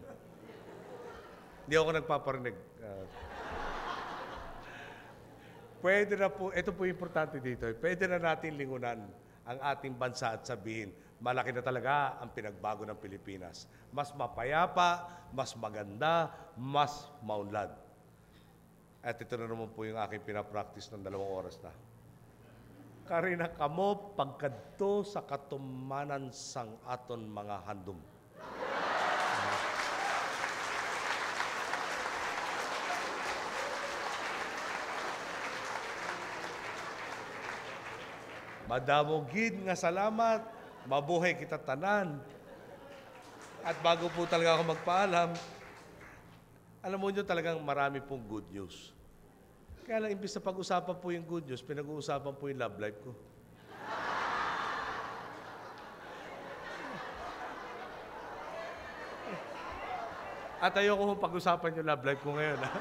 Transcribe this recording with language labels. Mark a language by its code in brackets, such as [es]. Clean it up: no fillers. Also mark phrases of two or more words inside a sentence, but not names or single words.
[tl] Hindi ako nagpaparinig. Pwede na po, ito po importante dito, pwede na natin lingunan ang ating bansa at sabihin, malaki na talaga ang pinagbago ng Pilipinas. Mas mapayapa, mas maganda, mas maunlad. At ito na naman po yung aking pinapractice ng 2 oras na. [hil] Karina kamo pagkadto sa katumanan sang aton mga handom. Madamo gid nga salamat, mabuhay kita tanan. [tl] At bago po talaga ako magpaalam, alam mo nyo talagang marami pong [en] good news. [tl] Kaya lang, imbis na pag-usapan po yung [en] good news, [tl] pinag-uusapan po yung [en] love life [tl] ko. At ayoko kong pag-usapan yung [en] love life [tl] ko ngayon.